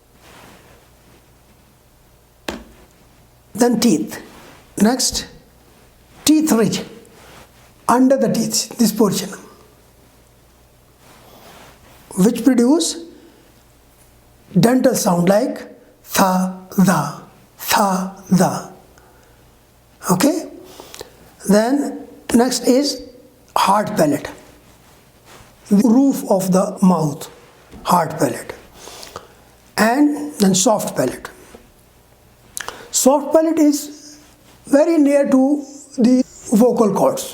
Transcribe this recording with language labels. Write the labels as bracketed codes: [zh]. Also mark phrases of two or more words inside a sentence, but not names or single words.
[en] Then teeth. Next, teeth ridge. Under the teeth, this portion, which produce dental sound like tha, da, tha, da. Okay? Then next is hard palate, the roof of the mouth, hard palate, and then soft palate. Soft palate is very near to the vocal cords.